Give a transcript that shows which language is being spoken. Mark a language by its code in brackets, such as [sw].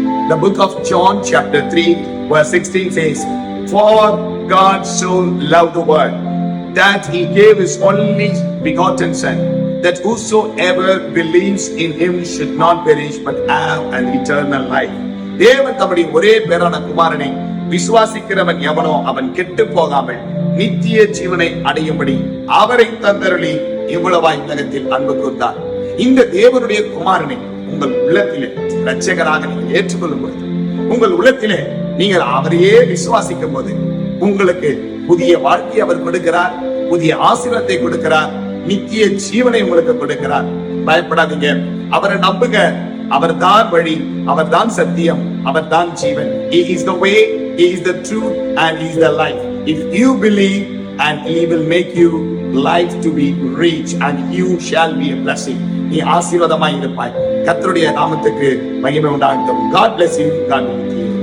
[en] The book of John chapter 3 verse 16 says, "For God so loved the world that he gave his only begotten Son, that whosoever believes in him should not perish but have an eternal life." [ta] தேவன் தம்முடைய ஒரே பேரான குமாரனை விசுவாசிக்கிறவன் எவனோ அவன் கெட்டு போகாமல் நித்திய ஜீவனை அடையும்படி அவரை தந்தருளி இவ்வளவாய் உலகத்தில் அன்பு கூர்ந்தார். இந்த தேவனுடைய குமாரனை உங்கள் உள்ளத்திலே இரட்சகராக நீங்கள் ஏற்றுக்கொள்ளும் போது, உங்கள் உள்ளத்திலே நீங்கள் அவரையே விசுவாசிக்கும் போது உங்களுக்கு புதிய வாழ்க்கையை அவர் கொடுக்கிறார், புதிய ஆசீர்வாதத்தை கொடுக்கிறார், நித்திய ஜீவனை உங்களுக்கு கொடுக்கிறார். பயப்படாதீங்க, அவரை நம்புங்க. அவர்தான் வழி, அவர்தான் சத்தியம், அவர்தான் ஜீவன். [en] He is the way, he is the truth and he is the life. If you believe, and he will make you life to be rich and you shall be a blessing. [ta] நீ ஆசீர்வாதமாய் இருப்பாய். கர்த்தருடைய நாமத்துக்கு மகிமை உண்டாகட்டும். [en] God bless you. God bless you.